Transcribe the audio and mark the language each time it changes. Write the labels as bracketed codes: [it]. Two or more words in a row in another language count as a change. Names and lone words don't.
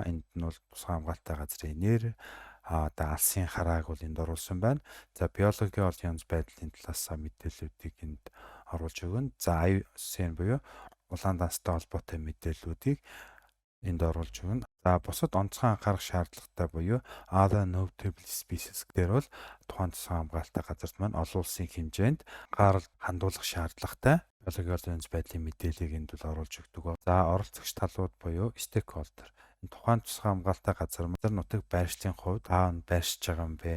[mn] Энд нь бол тусгай хамгаалалттай газрын нэр, алсын харааг бол энд оруулсан байна. За биологийн ол янз байдлын талаас мэдээллүүдийг энд оруулж өгнө. За IUCN буюу улаан данстай холбоотой мэдээллүүдийг энд оруулж өгнө. За бусад онцгой анхаарах шаардлагатай буюу [en] other notable species [mn] дээр бол тухайн тусгай хамгаалалттай газарт маань олон улсын хэмжээнд анхаарал хандуулах шаардлагатай биологийн байдлын мэдээллийг энд бол оруулж өгдөг. За оролцогч талууд буюу stakeholder тухайн тусгай хамгаалалттай газар нутаг байршлын хувьд байршиж байгаа юм бэ?